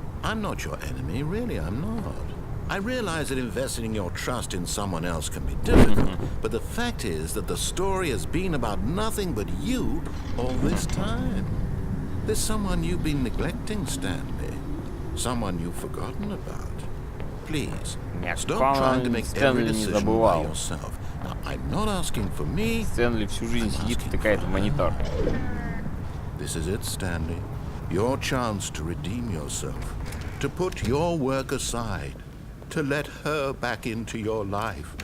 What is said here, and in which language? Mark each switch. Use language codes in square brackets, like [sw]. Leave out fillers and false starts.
[en] I'm not your enemy, really, I'm not. I realize that investing your trust in someone else can be difficult, but the fact is that the story has been about nothing but you all this time. There's someone you've been neglecting, Stanley. Someone you've forgotten about. Please, stop trying to make every decision by yourself. Now, I'm not asking for me. [ru] Стэнли всю жизнь сидит и втыкает в монитор. [en] This is it, Stanley. Your chance to redeem yourself. To put your work aside. To let her back into your life.